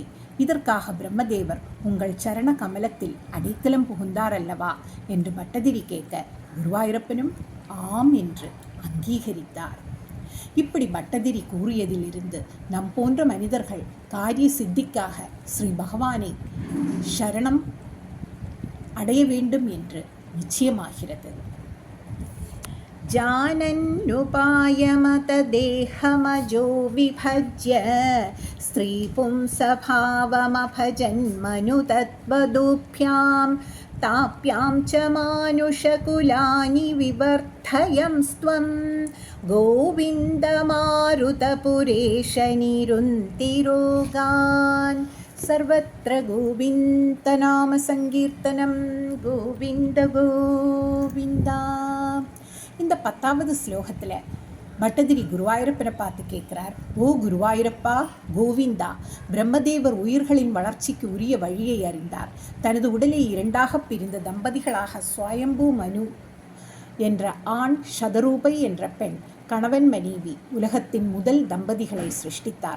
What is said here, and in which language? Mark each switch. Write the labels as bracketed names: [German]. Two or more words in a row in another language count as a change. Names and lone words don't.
[Tamil] இதற்காக பிரம்மதேவர் உங்கள் சரண கமலத்தில் அடைக்கலம் புகுந்தார் அல்லவா என்று பட்டதிரி கேட்க, குருவாயூரப்பனும் ஆம் என்று அங்கீகரித்தார். இப்படி பட்டதிரி கூறியதிலிருந்து நம் போன்ற மனிதர்கள் காரிய சித்திக்காக ஸ்ரீ பகவானை சரணம் அடைய வேண்டும் என்று நிச்சயமாகிறது. [Sanskrit] जानन्नुपायमतदेहमजो विभज्य स्त्रीपुंसभावमभजन्मनुतत्वदुभ्यां ताप्यां च मानुषकुलानि विवर्धयंस्त्वं गोविन्दमारुतपुरेशनिरुन्तिरोगान्. सर्वत्र गोविन्दनामसङ्कीर्तनं गोविन्द गोविन्दा. [Tamil] இந்த 10வது ஸ்லோகத்தில் பட்டதிரி குருவாயூரப்பனை பார்த்து கேட்குறார், ஓ குருவாயூரப்பா, கோவிந்தா, பிரம்மதேவர் உயிர்களின் வளர்ச்சிக்கு உரிய வழியை அறிந்தார். தனது உடலை 2ஆக பிரிந்த தம்பதிகளாக ஸ்வயம்பு மனு என்ற ஆண், சதரூபை என்ற பெண், கணவன் மனைவி, உலகத்தின் முதல் தம்பதிகளை சிருஷ்டித்தார்.